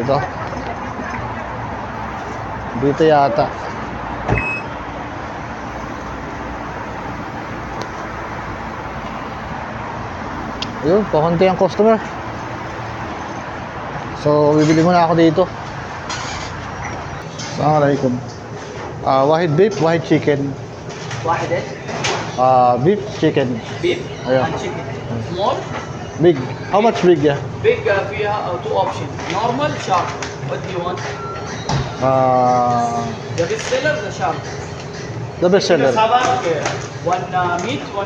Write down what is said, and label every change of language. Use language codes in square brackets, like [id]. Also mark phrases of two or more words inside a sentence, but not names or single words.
[tl] Dito yata. Ayun, pakunti ang customer. So, bibili muna ako dito. Assalamualaikum. [en] Wahid beef, wahid chicken. [ar] واحدة [en] Beef, chicken. beef Yeah. and chicken. Small, Big. How much big, yeah? big, فيها two options. Normal, shark. What do you want? The best seller, the shark. The best seller. Okay. One meat, one